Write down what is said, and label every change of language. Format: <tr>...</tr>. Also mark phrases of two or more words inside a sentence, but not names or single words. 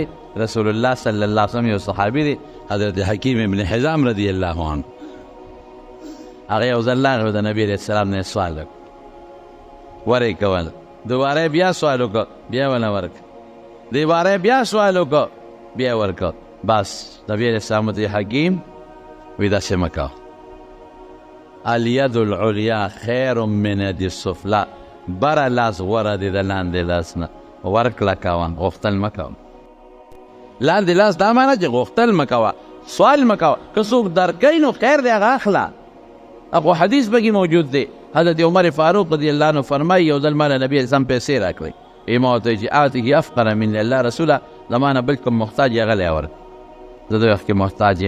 <ar>رسول الله صلی الله علیه وسلم</ar> <ps>یو صحابي دی، حضرت حکیم ابن حزام</ps> <ar>رضی الله عنه،</ar> <ps>هغه یو ځل راغی د نبي</ps> <ar>علیه السلام</ar> <ps>نه سوال وکړ، ورې کوله، دوباره بیا سوال وکړ، بیا ونه ورکړ، دوباره بیا سوال وکړ، بیا ورکړ، بس نبي</ps> <ar>علیه السلام</ar> <ps>ورته حکیم وایي داسې مه کوه،</ps> <ar>الید العلیا خیر من ید السفلا،</ar> <ps>بره لاس غوره دی د لاندې لاس نه، ورکړه کوه، غوښتل مه کوه. لاندې لاس دا معنی چې غوښتل مه کوه، سوال مه کوه، که څوک درکوي نو خیر دی هغه اخله. ابو حدیث پکې موجود دی، حضرت عمر فاروق</ps> <ar>رضی الله عنه</ar> <ps>فرمایي یو ځل ما له نبي اسلام پیسې راکړئ، وایي ما ورته وایي چې</ps> <ar>آته افقر من الله رسوله،</ar> <ps>زما نه بل کوم محتاج یې هغه لی ورکړه، زه د وخت کې محتاج یم.</ps>